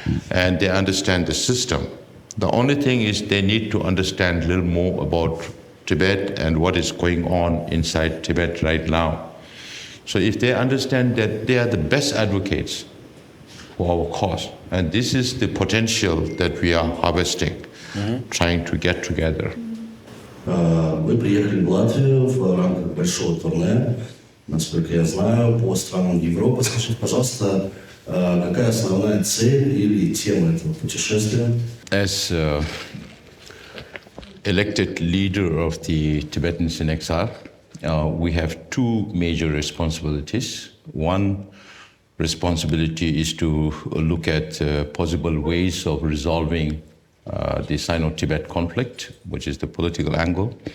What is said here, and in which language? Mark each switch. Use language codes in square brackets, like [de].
[en] And they understand the system. The only thing is they need to understand a little more about Tibet and what is going on inside Tibet right now. So if they understand that they are the best advocates for our cause, and this is the potential that we are harvesting, trying to get together. [ru] Вы приехали в Латвию в рамках большого турне, насколько я знаю, по странам Европы. Скажите, пожалуйста, какая основная цель или тема этого путешествия? [en] As elected leader of the Tibetans in exile, we have two major responsibilities. One responsibility is to look at possible ways of resolving the Sino-Tibet conflict, which is the political angle.